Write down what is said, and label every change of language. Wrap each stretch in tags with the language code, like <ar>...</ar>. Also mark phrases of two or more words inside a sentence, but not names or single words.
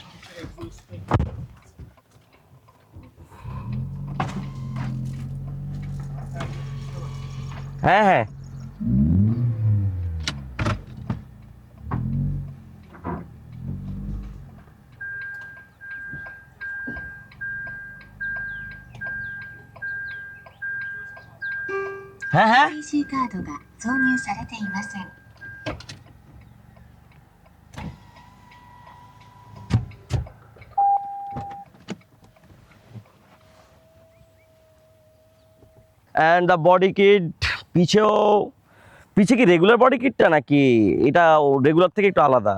<bn>হ্যাঁ হ্যাঁ হ্যাঁ হ্যাঁ</bn> <ja>IC カードが挿入されていません。</ja> <en>and the body kit</en> <bn>পিছেও, পিছে কি</bn> <en>regular body</en> <bn>কিটটা নাকি এটা রেগুলার থেকে একটু আলাদা?</bn>